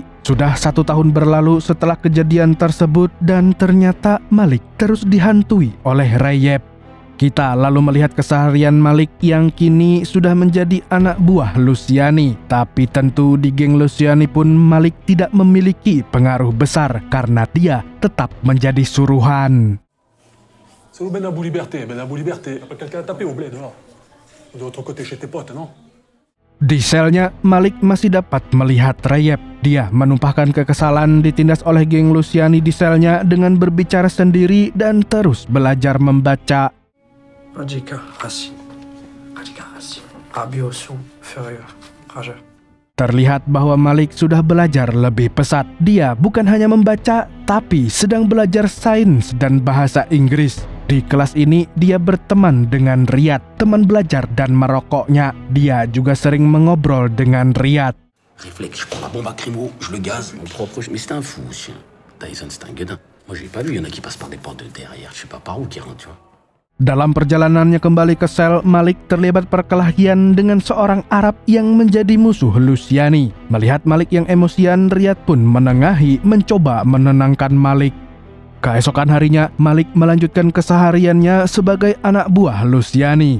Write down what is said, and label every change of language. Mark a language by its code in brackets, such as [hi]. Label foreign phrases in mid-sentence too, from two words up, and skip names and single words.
[id] Sudah 1 tahun berlalu setelah kejadian tersebut dan ternyata Malik terus dihantui oleh Rayeb. Kita lalu melihat keseharian Malik yang kini sudah menjadi anak buah Luciani. Tapi tentu di geng Luciani pun Malik tidak memiliki pengaruh besar karena dia tetap menjadi suruhan. [fr] C'est où Ben Abou Liberté? Ben Abou Liberté. Pas quelqu'un à taper au bled, dehors. De l'autre côté chez tes potes, non? [id] Di selnya, Malik masih dapat melihat Rayeb. Dia menumpahkan kekesalan ditindas oleh geng Luciani di selnya dengan berbicara sendiri dan terus belajar membaca. Radika, Racine. Radika, Racine. Abiosu, Furrier, Raja. Terlihat bahwa Malik sudah belajar lebih pesat. Dia bukan hanya membaca, tapi sedang belajar sains dan bahasa Inggris. Di kelas ini, dia berteman dengan Riyad, teman belajar dan merokoknya. Dia juga sering mengobrol dengan Riyad. [fr] Réflexe, je prends la bombe à crémeau, je le gaz, mon propre... Mais c'est un fou, ce chien. Tyson, c'est un gueudin. Moi, je l'ai pas vu, il y en a qui passent par des portes de derrière. Je sais pas par où qui rentrent, tu vois. [id] Dalam perjalanannya kembali ke sel, Malik terlibat perkelahian dengan seorang Arab yang menjadi musuh Luciani. Melihat Malik yang emosian, Riyad pun menengahi, mencoba menenangkan Malik. Keesokan harinya, Malik melanjutkan kesehariannya sebagai anak buah Luciani.